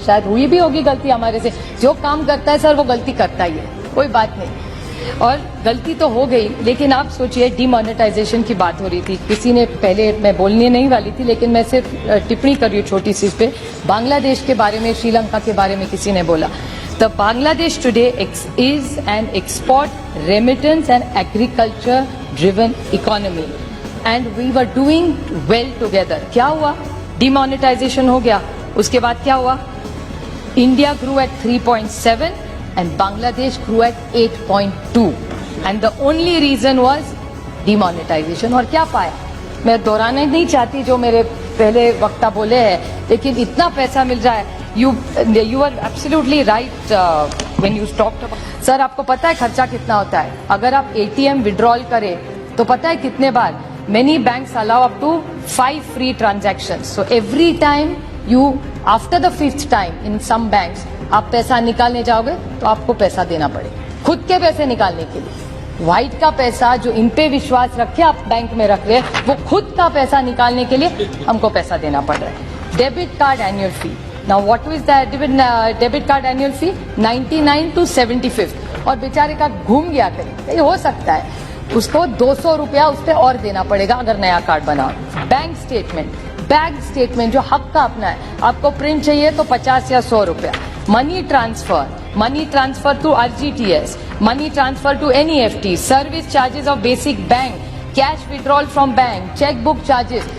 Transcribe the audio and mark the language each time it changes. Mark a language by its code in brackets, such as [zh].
[hi] शायद हुई भी होगी गलती हमारे से, जो काम करता है सर वो गलती करता ही है, कोई बात नहीं। और गलती तो हो गई, लेकिन आप सोचिए डिमोनेटाइजेशन की बात हो रही थी, किसी ने पहले, मैं बोलने नहीं वाली थी लेकिन मैं सिर्फ टिप्पणी कर रही हूँ छोटी सी इस पे, बांग्लादेश के बारे में, श्रीलंका के बारे में किसी ने बोला। [en] The Bangladesh today is an export, remittance and agriculture driven economy and we were doing well together. [hi] क्या हुआ? Demonetization हो गया, उसके बाद क्या हुआ? [en] India grew at 3.7 and Bangladesh grew at 8.2 and the only reason was demonetization। [hi] और क्या पाया? मैं दोहराना नहीं चाहती जो मेरे पहले वक्ता बोले हैं, लेकिन इतना पैसा मिल रहा है। [en] You are absolutely right when you talked about. [hi] Sir आपको पता है खर्चा कितना होता है? अगर आप एटीएम विड्रॉल करें तो पता है कितने बार? [en] Many banks allow up to 5 free transactions. So every time you, after the 5th time in some banks, [hi] आप पैसा निकालने जाओगे तो आपको पैसा देना पड़ेगा, खुद के पैसे निकालने के लिए। व्हाइट का पैसा जो इन पे विश्वास रखे आप बैंक में रख रहे, वो खुद का पैसा निकालने के लिए हमको पैसा देना पड़ रहा है। [en] Debit card annual fee, Now what is the debit card annual fee? 99 to 75th। [hi] और बेचारे का घूम गया कहीं, ये हो सकता है उसको 200 रुपया उस पर और देना पड़ेगा अगर नया कार्ड बनाओ। बैंक स्टेटमेंट जो हक का अपना है, आपको प्रिंट चाहिए तो 50 या 100 रुपया। Money transfer to RGTS, money transfer to NEFT, service charges of basic bank, cash withdrawal from bank, cheque book charges.